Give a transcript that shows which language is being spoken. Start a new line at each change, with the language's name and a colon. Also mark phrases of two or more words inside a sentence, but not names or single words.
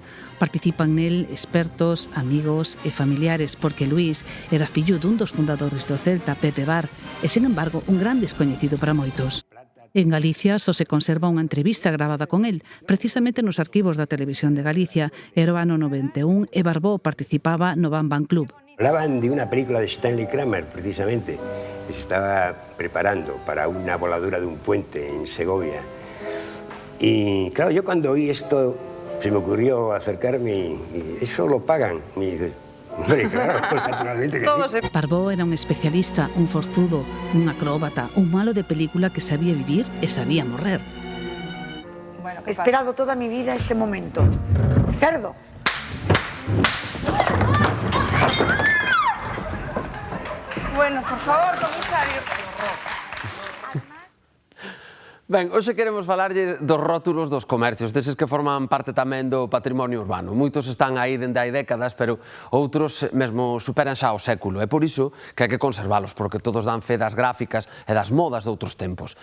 Galician: Participan nel expertos, amigos e familiares porque Luís era fillo dun dos fundadores do Celta, Pepe Bar, e, sen embargo, un gran descoñecido para moitos. En Galicia só se conserva unha entrevista gravada con el, precisamente nos arquivos da Televisión de Galicia. Era o ano 91 e Barbó participaba no Bam Bam Club.
Spanish: Hablaban de una película de Stanley Kramer, precisamente, que se estaba preparando para una voladura de un puente en Segovia. Y claro, yo cuando oí esto se me ocurrió acercarme y eso lo pagan. Y dije, hombre, claro, naturalmente que sí.
Galician: Barbó era un especialista, un forzudo, un acróbata, un malo de película que sabía vivir e sabía morrer.
Spanish: Bueno, he esperado toda mi vida este momento. ¡Cerdo! Bueno, por favor, comisario.
Galician: Ben, hoxe queremos falarlle dos rótulos dos comercios, deses que forman parte tamén do patrimonio urbano. Moitos están aí dende hai décadas, pero outros mesmo superan xa o século. É por iso que hai que conservalos, porque todos dan fe das gráficas e das modas de outros tempos.